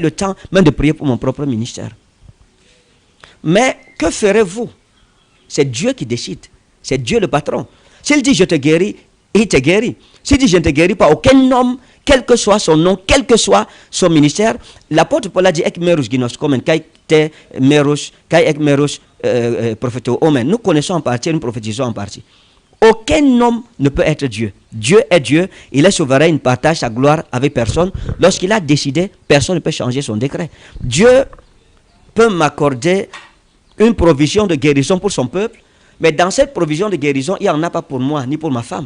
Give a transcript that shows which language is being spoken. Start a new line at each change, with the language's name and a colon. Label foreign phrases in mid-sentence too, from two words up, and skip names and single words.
French: Je n'ai pas eu le temps même de prier pour mon propre ministère. Mais que ferez-vous? C'est Dieu qui décide. C'est Dieu le patron. S'il dit je te guéris, il te guérit. S'il dit je ne te guéris pas, aucun homme, quel que soit son nom, quel que soit son ministère, l'apôtre Paul a dit
Greek: ἐκ μέρους γινώσκομεν καὶ τε μέρους καὶ ἐκ μέρους προφητεύομεν.
French: Nous connaissons en partie, nous prophétisons en partie. Aucun homme ne peut être Dieu. Dieu est Dieu, il est souverain, il partage sa gloire avec personne. Lorsqu'il a décidé, personne ne peut changer son décret. Dieu peut m'accorder une provision de guérison pour son peuple, mais dans cette provision de guérison, il n'y en a pas pour moi, ni pour ma femme.